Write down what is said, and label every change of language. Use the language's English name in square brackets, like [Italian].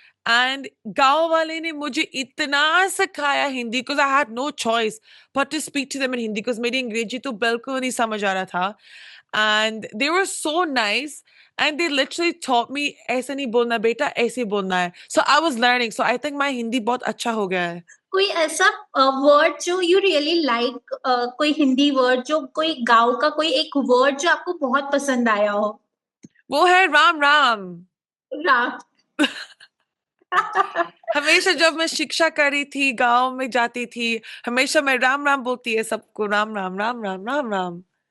[Hindi] And गांव वाले ने मुझे इतना सिखाया Hindi, [English] because I had no choice but to speak to them in Hindi, [Hindi] because मेरी अंग्रेजी तो बिल्कुल नहीं समझ आ रहा था। [English] and they were so nice, and they literally taught me [Hindi] ऐसे नहीं बोलना बेटा, ऐसे बोलना है। [English] So I was learning, so I think my Hindi [Hindi] बहुत अच्छा हो गया है। कोई ऐसा वर्ड जो [English] you really like, [Hindi] कोई हिंदी वर्ड जो कोई गांव का कोई एक वर्ड जो आपको बहुत पसंद आया हो। वो है राम राम। राम। हमेशा जब मैं शिक्षा कर रही थी, गांव में जाती थी, हमेशा मैं राम राम बोलती है सबको, राम राम राम राम राम राम।